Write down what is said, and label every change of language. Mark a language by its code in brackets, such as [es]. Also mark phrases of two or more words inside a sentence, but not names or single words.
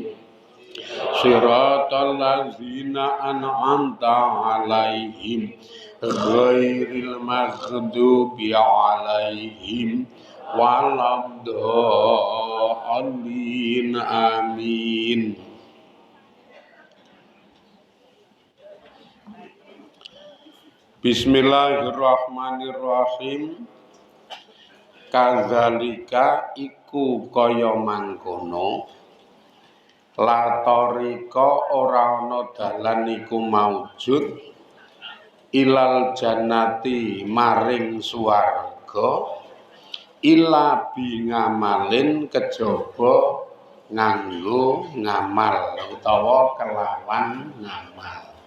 [ar] صراط الذين أنعمت عليهم غير المغضوب عليهم ولا الضالين. آمين. بسم الله الرحمن الرحيم. [jv] Kadzalika iku kaya mangkono [ar] لا طريق [jv] ora ana dalan iku [ar] موجود إلى الجنة [jv] maring swarga [ar] إلا بعمل [jv] kejaba nganggo ngamal utawa kelawan ngamal.